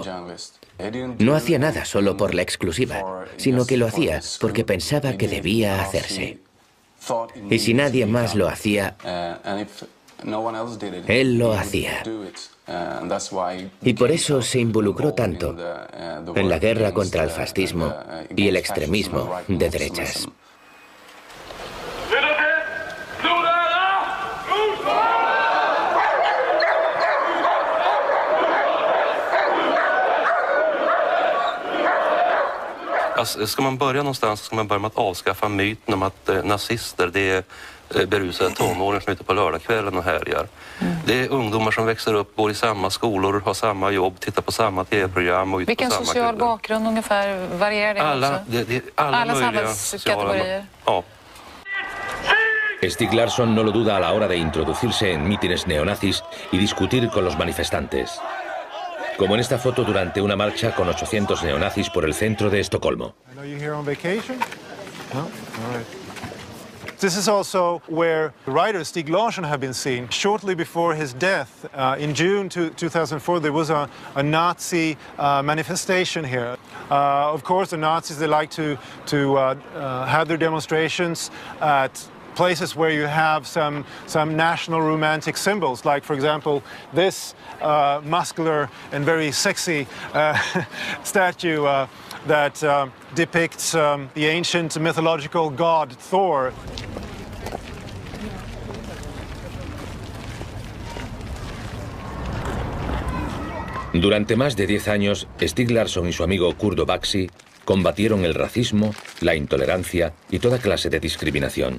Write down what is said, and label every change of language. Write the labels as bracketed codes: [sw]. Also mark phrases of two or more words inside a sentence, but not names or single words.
[es] No hacía nada solo por la exclusiva, sino que lo hacía porque pensaba que debía hacerse. Y si nadie más lo hacía, él lo hacía. Y por eso se involucró tanto en la guerra contra el fascismo y el extremismo de derechas. [sv] Ska man börja någonstans ska man börja med att avskaffa myten om att nazister det är berusade tonåringar som är ute på lördagskvällen och härjar. Det är ungdomar som växer upp, går i samma skolor, har samma jobb, tittar på samma tv-program och ute på samma Vilken social bakgrund ungefär varierar det alla samhällskategorier? Ja. [es] Stieg Larsson no lo duda a la hora de introducirse en mítines neonazis y discutir con los manifestantes. Como en esta foto durante una marcha con 800 neonazis por el centro de Estocolmo. [en] This is also where the writer Stieg Larsson had been seen. Shortly before his death, in June 2004, there was a Nazi manifestation here. Of course, the Nazis, they like to have their demonstrations at places where you have some national romantic symbols, like, for example, this muscular and very sexy statue that depicts the ancient mythological god Thor. [es] Durante más de 10 años, Stieg Larsson y su amigo Kurdo Bakshi combatieron el racismo, la intolerancia y toda clase de discriminación.